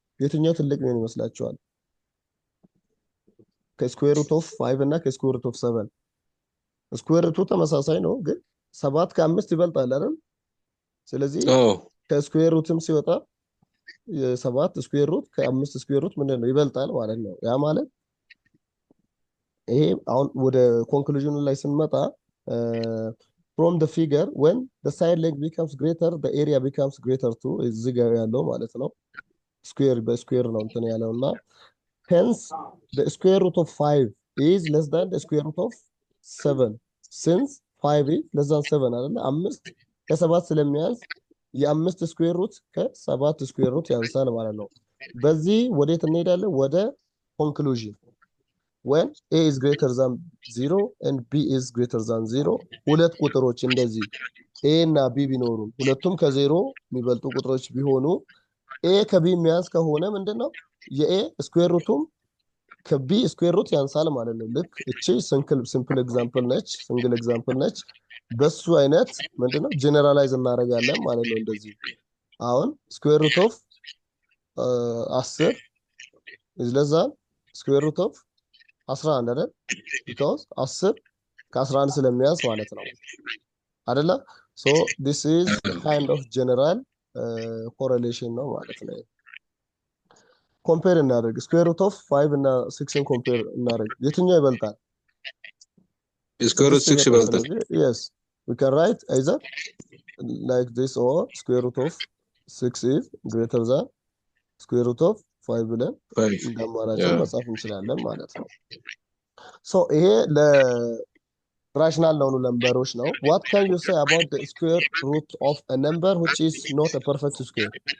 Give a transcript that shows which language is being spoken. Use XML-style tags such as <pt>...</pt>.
<am>የትኛው ትልቅ የሚሆን ይመስላችኋል? ከስኩዌር ሩት ኦፍ 5 እና ከስኩዌር ሩት ኦፍ 7 ስኩዌር ሩቱ ተመሳሳይ ነው፣ ግን 7 ከ5 ይበልጣል አይደል? ስለዚህ ከስኩዌር ሩትም ሲወጣ የ7 ስኩዌር ሩት ከ5 ስኩዌር ሩት ምንድን ነው? ይበልጣል ማለት ነው። ያ ማለት ይሄ አሁን ወደ ኮንክሉዥኑ ላይ ስንመጣ</am> <en>from the figure when the side length becomes greater the area becomes greater too</en> <am>እዚህ ጋር ያለው ማለት ነው። ስኩዌር በስኩዌር ነው እንትን ያለውና</am> <en>hence the square root of 5 is less than the square root of 7 since 5 is less than 7</en> <am>አይደል? 5 ከ7 ስለሚያንስ የ5 ስኩዌር ሩት ከ7 ስኩዌር ሩት ያንሳል ማለት ነው። በዚህ ወዴት እንሄዳለን? ወደ ኮንክሉዥን</am> <en>when a is greater than 0</en> <am>and b is greater than 0 ሁለት ቁጥሮች እንደዚህ a እና b ቢኖሩ ሁለቱም ከዜሮ የሚበልጡ ቁጥሮች ቢሆኑ a ከb የሚያንስ ከሆነ ምንድነው የa ስኩዌር ሩቱም ከb ስኩዌር ሩት ያንሳል ማለት ነው። ልክ እቺ ሲምፕል ኤግዛምፕል ነች፣ ሲንግል ኤግዛምፕል ነች። በሱ አይነት ምንድነው ጀነራላይዝ እናደርጋለን ማለት ነው። እንደዚህ አሁን ስኩዌር ሩት ኦፍ 10</am> <en>is less than square root of 11</en> <am>አይደል? because 10 ከ11 ስለሚያንስ ማለት ነው አይደለ?</am> <en>so this is kind of general correlation</en> <am>ነው ማለት ነው። ኮምፔር እናደርግ ስኩዌር ሩት ኦፍ 5 እና 6ን ኮምፔር እናደርግ የትኛው ይበልጣል? ስኩዌር ሩት 6 ይበልጣል።</am> <en>yes we can write either like this or square root of 6 is greater than square root of 5</en> <am>ብለን እንደማራጭ መጻፍ እንችላለን ማለት ነው።</am> <en>so</en> <am>ይሄ ለራሽናል ነው ነምበሮች ነው።</am> <en>what can you say about the square root of a number which is not a perfect square?</en>